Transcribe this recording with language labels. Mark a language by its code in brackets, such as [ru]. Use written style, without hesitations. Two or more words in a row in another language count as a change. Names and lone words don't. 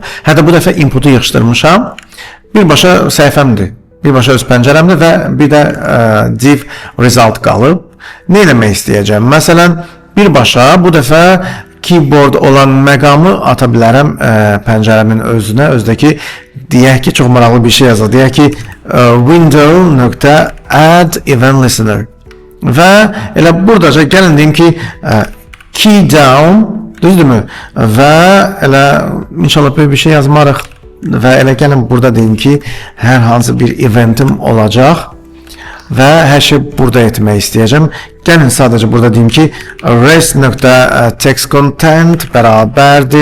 [az] Hətta bu dəfə inputu yığışdırmışam, birbaşa səhifəmdir. Birbaşa öz pəncərəmdə və bir də div result qalıb. Nə eləmək istəyəcəm? Məsələn, birbaşa bu dəfə keyboard olan məqamı ata bilərəm pəncərəmin özünə. Özdəki, deyək ki, çox maraqlı bir şey yazır. Deyək ki, [en] window.add event listener. [az] Və elə buradaca gəlin deyim ki, [en] key down, [az] düzdürmü? Və elə inşallah bir şey yazmarıq. Və elə gəlin burada deyim ki, hər hansı bir eventim olacaq və hər şey burada etmək istəyəcəm. Gəlin sadəcə burada deyim ki, [en] res.text content [az] bərabərdir salam.